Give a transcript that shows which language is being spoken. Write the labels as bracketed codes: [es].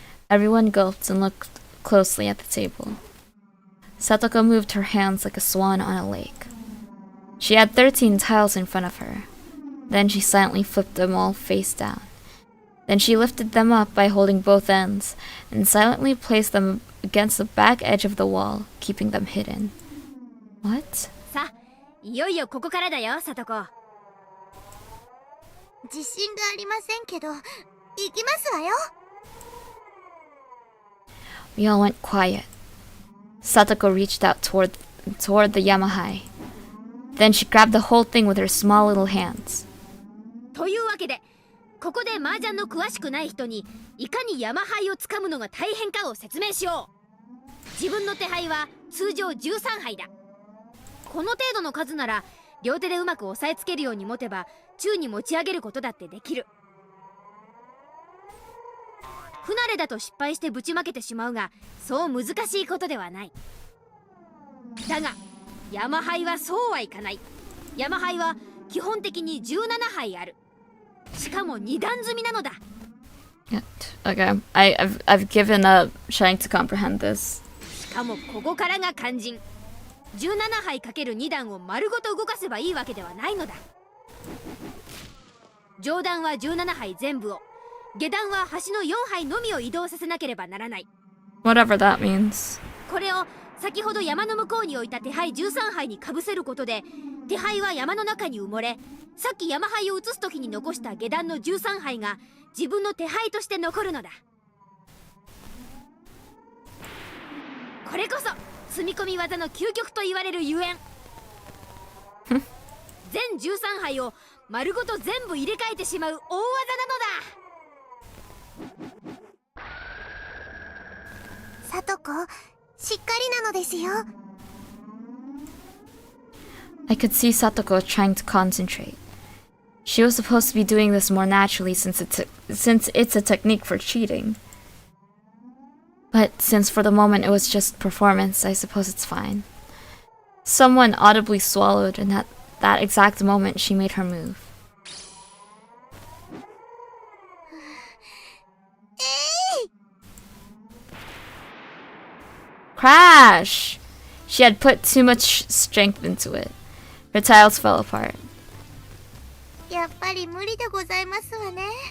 [en] Everyone gulped and looked closely at the table. Satoko moved her hands like a swan on a lake. She had 13 tiles in front of her. Then she silently flipped them all face down. Then she lifted them up by holding both ends, and silently placed them against the back edge of the wall, keeping them hidden. What? [ja] さあ、いよいよここからだよ、さとこ。自信がありませんけど、行きますわよ。 [en] We all went quiet. Satoko reached out toward the Yamahai. Then she grabbed the whole thing with her small little hands. [ja] というわけで、ここで麻雀の詳しくない人にいかに山牌をつかむのが大変かを説明しよう。自分の手牌は通常13牌だ。この程度の数なら両手でうまく押さえつけるように持てば宙に持ち上げることだってできる。不慣れだと失敗してぶちまけてしまうが、そう難しいことではない。だが山牌はそうはいかない。山牌は基本的に17牌ある。しかも2段積みなのだ。 [en] Okay, I've given up trying to comprehend this. [ja] しかもここからが肝心。17牌かける2段を丸ごと動かせばいいわけではないのだ。上段は17牌全部を、下段は端の4牌のみを移動させなければならない。 [en] Whatever that means. [ja] これを先ほど山の向こうに置いた手牌13牌にかぶせることで、手牌は山の中に埋もれ、さっき山牌を移す時に残した下段の13牌が自分の手牌として残るのだ。これこそ積み込み技の究極と言われるゆえん。全13牌を丸ごと全部入れ替えてしまう大技なのだ。さとこ、しっかりなのですよ。 [en] I could see Satoko trying to concentrate. She was supposed to be doing this more naturally since it's a technique for cheating. But since for the moment it was just performance, I suppose it's fine. Someone audibly swallowed, and at that exact moment she made her move. Crash! She had put too much strength into it. Her tiles fell apart. [ja] やっぱり無理でございますわね。